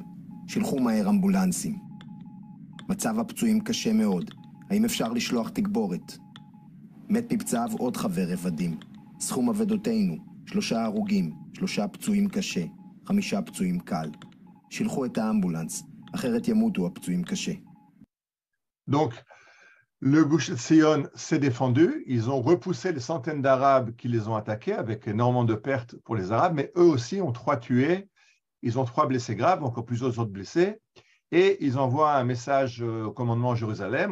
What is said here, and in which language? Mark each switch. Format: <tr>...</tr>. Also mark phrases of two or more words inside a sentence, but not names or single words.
<he>שילחו מהר אמבולנסים. מצב הפצועים קשה מאוד. האם אפשר לשלוח תגבורת? מת מפצעיו עוד חבר רבדים. סכום אבדותינו, 3 הרוגים, 3 פצועים קשה, 5 פצועים קל. שילחו את האמבולנס, אחרת ימותו הפצועים קשה.</he> <fr>Donc, le Gush Etzion s'est défendu. Ils ont repoussé les centaines d'Arabes qui les ont attaqués avec énormément de pertes pour les Arabes, mais eux aussi ont 3 tués. Ils ont 3 blessés graves, encore plusieurs autres blessés. Et ils envoient un message au commandement à Jérusalem.</fr>